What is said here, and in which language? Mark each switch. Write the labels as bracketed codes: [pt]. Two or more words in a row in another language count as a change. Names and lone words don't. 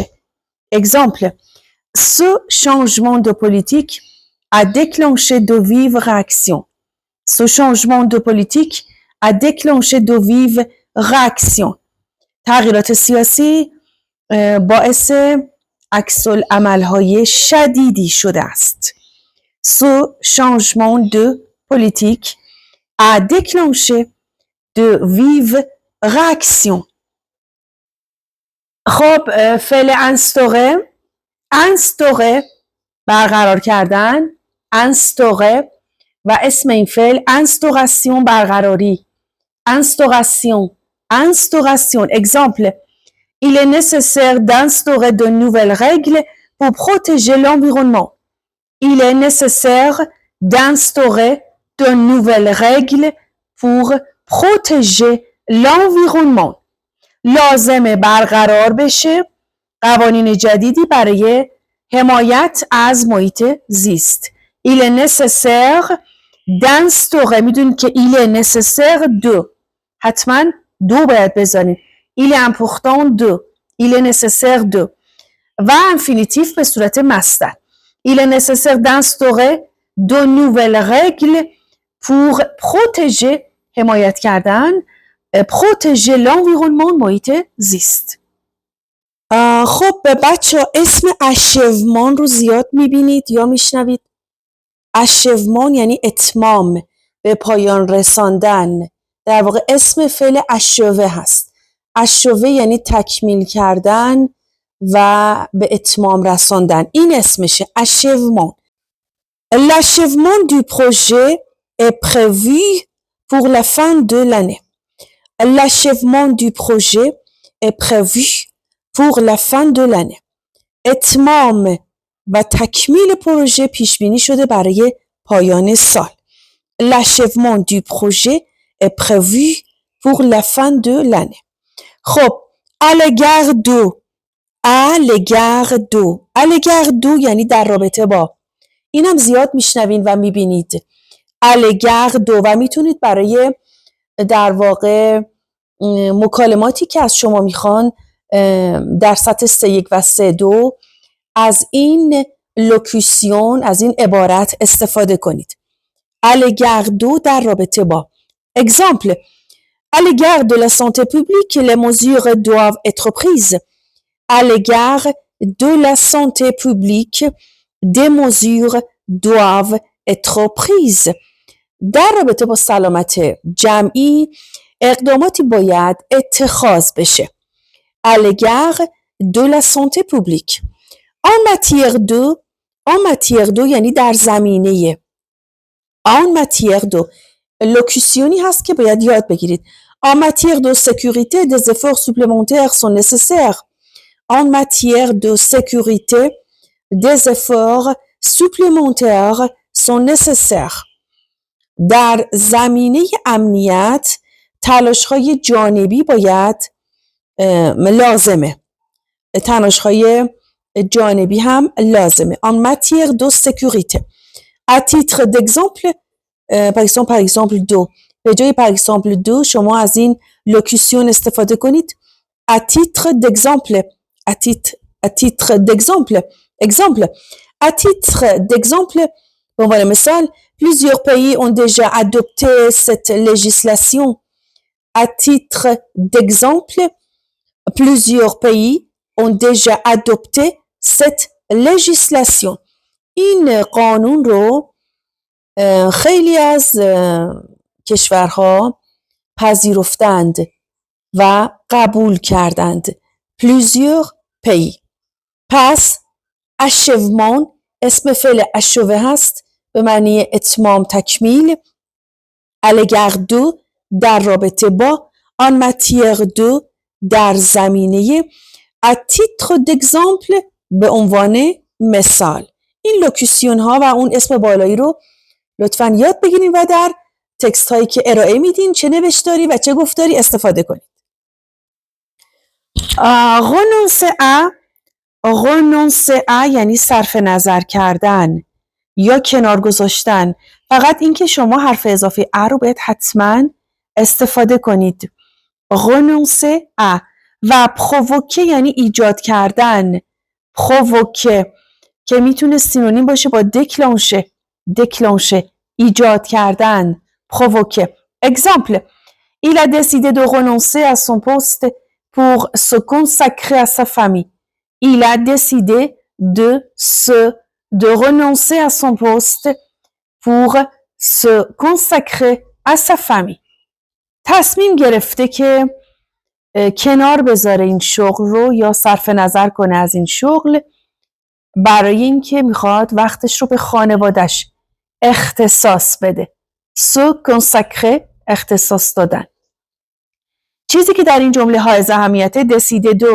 [fr] Exemple: ce changement de politique a déclenché de vives réactions. Ce changement de politique a déclenché de vives réactions. [fa] تغییرات سیاسی باعث عکس‌العمل‌های شدیدی شده است. [fr] Ce changement de politique a déclenché de vives réactions. [fa] خب فعل instaurer برقرار کردن. instaurer و اسم این فعل instauration برقراری. [fr] instauration. Exemple: il est nécessaire d'instaurer de nouvelles règles pour protéger l'environnement. Il est nécessaire d'instaurer de nouvelles règles pour protéger l'environnement. [fa] لازمه برقرار بشه قوانین جدیدی برای حمایت از محیط زیست. [fr] Il est nécessaire d'instaurer. [fa] میدونید که [fr] il est nécessaire de [fa] حتما دو باید بزنید. [fr] Il est important de. Il est nécessaire de. [fa] و infinitif به صورت مصدر. [fr] Il est nécessaire d'instaurer de nouvelles règles pour protéger [fa] حمایت کردن [fr] protéger l'environnement [fa] محیط زیست. خب بچه اسم achèvement رو زیاد میبینید یا میشنوید. achèvement یعنی اتمام، به پایان رساندن. در واقع اسم فعل achever هست. achever یعنی تکمیل کردن و به اتمام رساندن. این اسمشه achèvement. [fr] L'achèvement du projet est prévu pour la fin de l'année. L'achèvement du projet est prévu pour la fin de l'année. [fa] اتمام و تکمیل پروژه پیش بینی شده برای پایان سال. [fr] L'achèvement du projet est prévu pour la fin de l'année. [fa] خب [fr] à l'égard de [fa] یعنی در رابطه با. اینم زیاد میشنوین و میبینید. [fr] à l'égard de [fa] و میتونید برای در واقع مکالماتی که از شما میخوان در سطح 3.1 و 3.2 از این لوکیسیون، از این عبارت استفاده کنید. [fr] à l'égard de [fa] در رابطه با. [fr] Exemple: à l'égard de la santé publique, les mesures doivent être prises. À l'égard de la santé publique, des mesures doivent être prises. [fa] در رابطه با سلامت جمعی اقداماتی باید اتخاذ بشه. [fr] À l'égard de la santé publique. En matière de [fa] یعنی در زمینه. [fr] En matière de [fa] لوکیسیونی هست که باید یاد بگیرید. [fr] En matière de sécurité, des efforts supplémentaires sont nécessaires. En matière de sécurité, des efforts supplémentaires sont nécessaires. [fa] در زمینه امنیت تلاش‌های جانبی باید لازمه. تلاش‌های جانبی هم لازمه. [fr] En matière de sécurité. À titre d'exemple, par exemple de. [fa] به جای [fr] par exemple de [fa] شما از این لوکیسیون استفاده کنید. [fr] À titre d'exemple. À titre d'exemple. Exemple, à titre d'exemple, bon voilà مثال, plusieurs pays ont déjà adopté cette législation. À titre d'exemple, plusieurs pays ont déjà adopté cette législation. [fa] این قانون رو خیلی از کشورها پذیرفتند و قبول کردند. [fr] plusieurs pays. [fa] پس achèvement اسم فعل achever هست به معنی اتمام تکمیل. [fr] à l'égard de [fa] در رابطه با. [fr] en matière de [fa] در زمینه. [fr] à titre d'exemple [fa] به عنوان مثال. این لوکیسیون ها و اون اسم بالایی رو لطفاً یاد بگیرید و در تکست هایی که ارائه میدین چه نوشتاری و چه گفتاری استفاده کنید. [fr] renoncer à [fa] یعنی صرف نظر کردن یا کنار گذاشتن. فقط اینکه شما حرف اضافه ا رو باید حتما استفاده کنید. [fr] renoncer à [fa] و provoquer یعنی ایجاد کردن. provoquer که میتونه سینونیم باشه با déclencher ایجاد کردن. [fr] provoquer. Exemple, il a décidé de renoncer à son poste pour se consacrer à sa famille. Il a décidé de renoncer à son poste pour se consacrer à sa famille. [fa] تصمیم گرفته که کنار بذاره این شغل رو یا صرف نظر کنه از این شغل برای اینکه میخواد وقتش رو به خانوادش اختصاص بده. [fr] se consacrer [fa] اختصاص دادن. چیزی که در این جمله حائز اهمیته [fr] décider de.